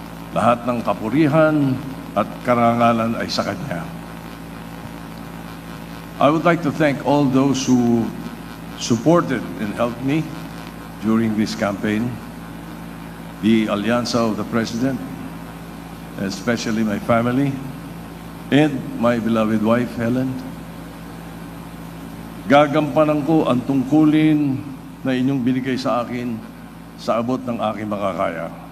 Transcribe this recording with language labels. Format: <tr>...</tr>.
<tl>Lahat ng kapurihan at karangalan ay sa Kanya.</tl> <en>I would like to thank all those who supported and helped me during this campaign, the Alyansa of the President, especially my family, and my beloved wife, Helen.</en> <tl>Gagampanan ko ang tungkulin na inyong binigay sa akin sa abot ng aking makakaya.</tl>